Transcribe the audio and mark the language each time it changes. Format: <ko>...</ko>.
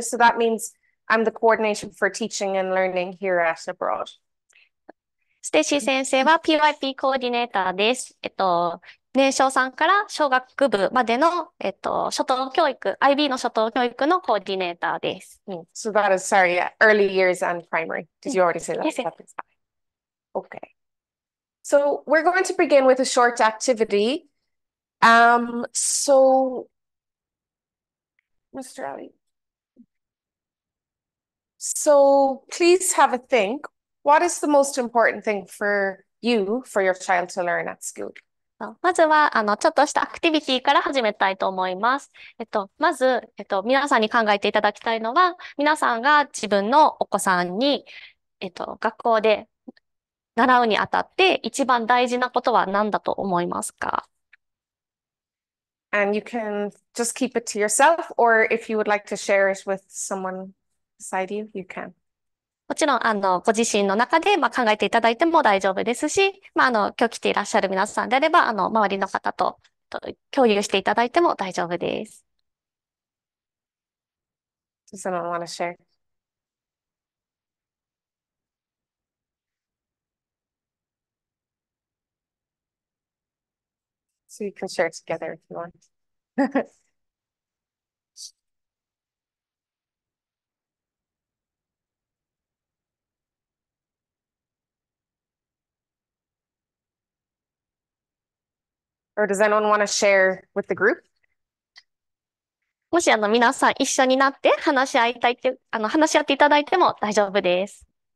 <en>So that means I'm the coordinator for teaching and learning here at Abroad.</en> <ja>ステイシー先生は PYP コーディネーターです。年少さんから小学部までの、初等教育、IB の初等教育のコーディネーターです。</ja> <en>So that is, sorry, yeah, early years and primary. Did you already say that? Yes, yes. That is fine. Okay. So we're going to begin with a short activity. So, Mr. Ali. So please have a think. What is the most important thing for you, for your child to learn at school?</en> <ja>まずは、ちょっとしたアクティビティから始めたいと思います。まず、皆さんに考えていただきたいのは、皆さんが自分のお子さんに、学校で習うにあたって一番大事なことは何だと思いますか？</ja> <en>And you can just keep it to yourself, or if you would like to share it with someone beside you, you can.</en> <ja>もちろん、ご自身の中で、考えていただいても大丈夫ですし、今日来ていらっしゃる皆さんであれば、周りの方と共有していただいても大丈夫です。</ja> <en>Does someone want to share? So you can share together if you want. Or does anyone want to share with the group?</en> <ja>もし皆さん一緒になって話し合いたいって、話し合っていただいても大丈夫です。</ja>